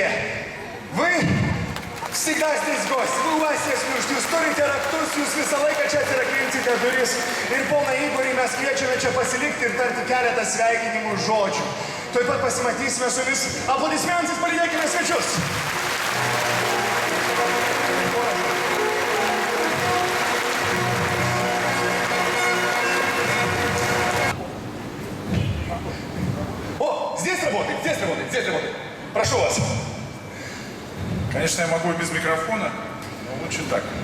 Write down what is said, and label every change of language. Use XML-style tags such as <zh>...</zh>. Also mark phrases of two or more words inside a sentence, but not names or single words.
<ru>Вы всегда здесь гость, вы у вас есть ключ,</ru> <lt>jūs turite raktus, jūs visą laiką čia atirakinsite duris. Ir poną Igorį mes kviečiame čia pasilikti ir tarti keletą sveikinimų žodžių. Tuoj pat pasimatysime su vis. Aplodismentais palydėkime svečius.</lt> <ru>Здесь работает, здесь работает, здесь работает. Прошу вас. Конечно, я могу и без микрофона, но лучше так.</ru>